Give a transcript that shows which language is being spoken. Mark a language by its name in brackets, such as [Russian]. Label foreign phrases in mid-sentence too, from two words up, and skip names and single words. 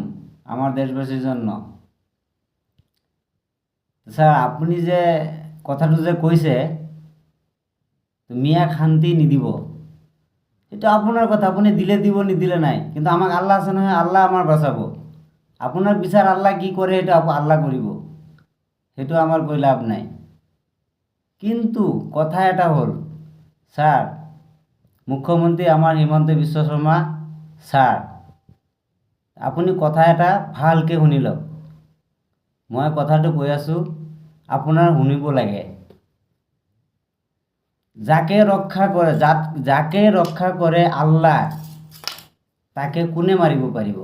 [Bangla] আমার দেশবাসীর জন্য স্যার, আপনি যে কথাটা যে কইছে মিয়া খান্তি নিদিব, এটা আপনার কথা। আপনি দিলে দিব, নি দিলে নাই, কিন্তু আমাকে আল্লাহ আছে না, আল্লাহ আমার বাঁচাবো। আপনার বিচার আল্লাহ কি করে এটা আল্লাহ [Assamese] করিব, সেইটো [Bangla] আমার কই লাভ নাই। [Assamese] কিন্তু কথা এটা হল স্যার, মুখ্যমন্ত্রী আমার হিমন্ত বিশ্ব শৰ্মা স্যার, আপুনি কথা এটা ভালকৈ শুনি লওক। মই কথাটো কৈ আছোঁ, আপোনাৰ শুনিব লাগে। যাকে ৰক্ষা কৰে আল্লাহ, তাকে কোনে মাৰিব পাৰিব?